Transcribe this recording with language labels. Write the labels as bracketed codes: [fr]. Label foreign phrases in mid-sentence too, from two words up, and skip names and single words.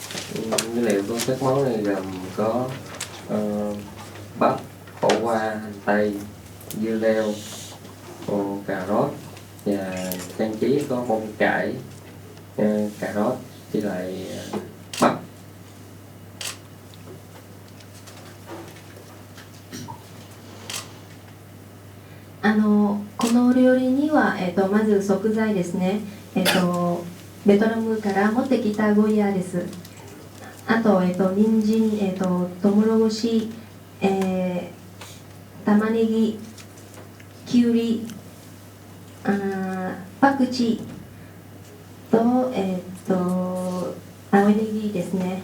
[vi] Nguyên liệu của các món này gồm có bắp, khổ qua, hành tây, dưa leo, cà rốt và trang trí có bông cải, cà rốt với lại bắp. [ja] この料理には、まず食材ですね、ベトナムから持ってきたゴイヤーです。あと、人参、トウモロコシ、玉ねぎ、きゅうり、パクチーと、青ネギですね。